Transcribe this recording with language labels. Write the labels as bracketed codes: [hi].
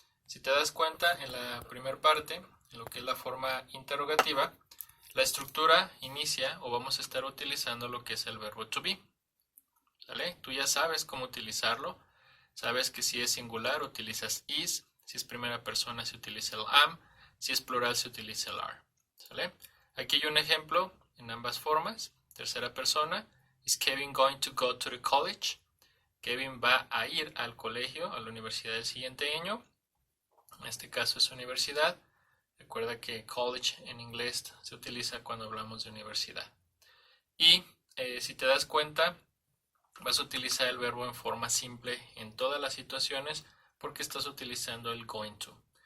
[es] Si te das cuenta, en la primera parte, en lo que es la forma interrogativa, la estructura inicia o vamos a estar utilizando lo que es el verbo to be. ¿Sale? Tú ya sabes cómo utilizarlo. Sabes que si es singular utilizas is, si es primera persona se utiliza el am, si es plural se utiliza el are. ¿Sale? Aquí hay un ejemplo en ambas formas. Tercera persona. [en] Is Kevin going to go to the college? [es] Kevin va a ir al colegio, a la universidad del siguiente año. En este caso es universidad. Recuerda que college en inglés se utiliza cuando hablamos de universidad. Y si te das cuenta, vas a utilizar el verbo en forma simple en todas las situaciones porque estás utilizando el going to.